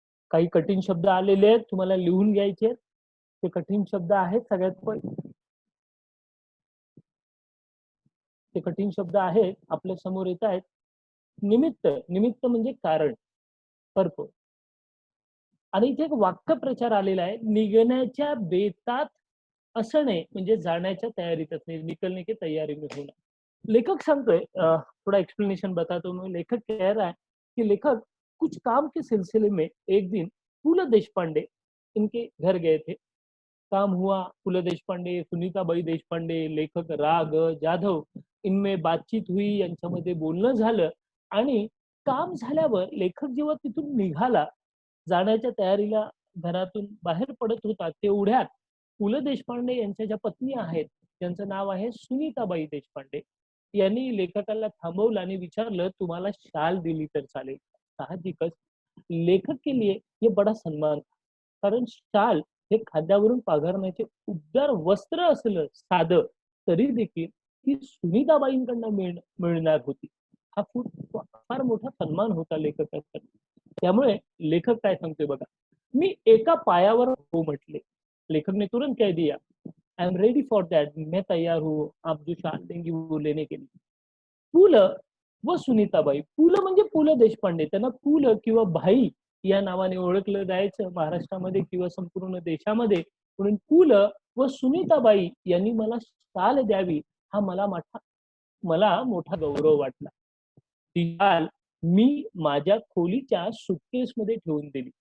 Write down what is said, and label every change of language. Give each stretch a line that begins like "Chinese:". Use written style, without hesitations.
Marathi: काही कठीण शब्द आलेले आहेत, तुम्हाला लिहून घ्यायचे आहेत. ते कठीण शब्द आहेत ते कठीण शब्द आहेत आपल्या समोर येत आहेत. निमित्त, निमित्त म्हणजे कारण, पर्पज. आणि इथे एक वाक्यप्रचार आलेला आहे, निघण्याच्या बेतात असणे म्हणजे जाण्याच्या तयारीत असणे,
Hindi: निकलने की तैयारी में होना.
Marathi: लेखक सांगतोय,
Hindi: थोड़ा एक्सप्लेनेशन बताता हूँ मैं। लेखक कह रहा है कि लेखक कुछ काम के सिलसिले में एक दिन पु. ल. देशपांडे इनके घर गए थे। काम हुआ, पु. ल.
Marathi: देशपांडे, सुनीताबाई देशपांडे, लेखक राग जाधव
Hindi: इनमें बातचीत हुई,
Marathi: यांच्यामध्ये बोलणं झालं आणि काम झाल्यावर लेखक जेव्हा तिथून निघाला, जाण्याच्या तयारीला घरातून बाहेर पडत होता, तेवढ्यात पु. ल. देशपांडे यांच्या ज्या पत्नी आहेत, त्यांचं नाव आहे सुनीताबाई देशपांडे, यांनी लेखकाला थांबवलं आणि विचारलं, "तुम्हाला शाल दिली तर चालेल?"
Hindi: साहजिकच लेखक के लिए ये बडा सन्मान था.
Marathi: कारण शाल हे खांद्यावरून पाघरण्याचे उबदार वस्त्र असलं साधं, तरी देखील ती सुनीताबाईंकडनं मिळणार होती. हा खूप फार मोठा सन्मान होता लेखकाचा. त्यामुळे लेखक काय सांगतोय बघा, "मी एका पायावर हो म्हटले."
Hindi: लेखक ने तुरंत कह दिया,
English: "I am ready for that,
Hindi: मैं तैयार हूँ, आप जो शाल देंगी वो लेने के लिए."
Marathi: पु. ल. व सुनीताबाई. पु. ल. म्हणजे पु. ल. देशपांडे. त्यांना पु. ल. किंवा भाई या नावाने ओळखलं जायचं महाराष्ट्रामध्ये किंवा संपूर्ण देशामध्ये. म्हणून पु. ल. व सुनीताबाई यांनी मला शाल द्यावी, हा मला मोठा गौरव वाटला. ती शाल मी माझ्या खोलीच्या सुटकेसमध्ये ठेवून दिली.